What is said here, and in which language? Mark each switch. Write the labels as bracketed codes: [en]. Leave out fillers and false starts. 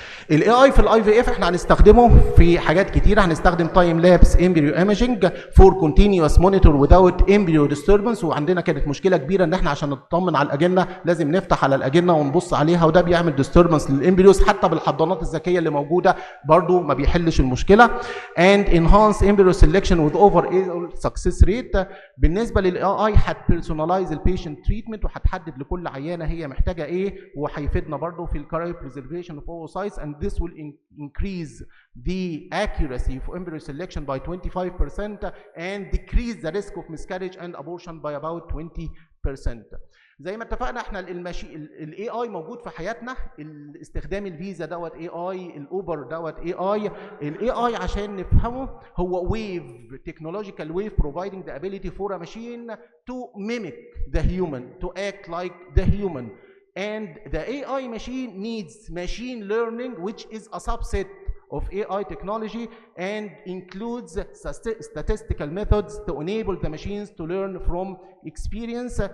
[ar] الاي اي في الاي في اف احنا هنستخدمه في حاجات كتير. هنستخدم تايم لابس امبريو ايمجنج فور كونتينيوس مونيتور وذاوت امبريو ديستربنس. وعندنا كانت مشكله كبيره ان احنا عشان نطمن على الاجنه لازم نفتح على الاجنه ونبص عليها، وده بيعمل ديستربنس للامبريوس. حتى بالحضانات الذكيه اللي موجوده برضو ما بيحلش المشكله. [en] and enhance embryo selection with overall success rate. [ar] بالنسبه للاي اي هتبيرسوناليز البيشنت تريتمنت وهتحدد لكل عيانه هي محتاجه ايه، وهيفيدنا برضو في الكارير بريزرفيشن اوف اوسايتس. [en] and this will increase the accuracy of embryo selection by 25% and decrease the risk of miscarriage and abortion by about 20%. [ar] زي ما اتفقنا احنا الاي اي موجود في حياتنا. الاستخدام الفيزا دوت اي اي، الاوبر دوت اي اي. الاي اي عشان نفهمه هو ويف، تكنولوجيكال ويف [en] providing the ability for a machine to mimic the human, to act like the human. And the AI machine needs machine learning, which is a subset of AI technology and includes statistical methods to enable the machines to learn from experience.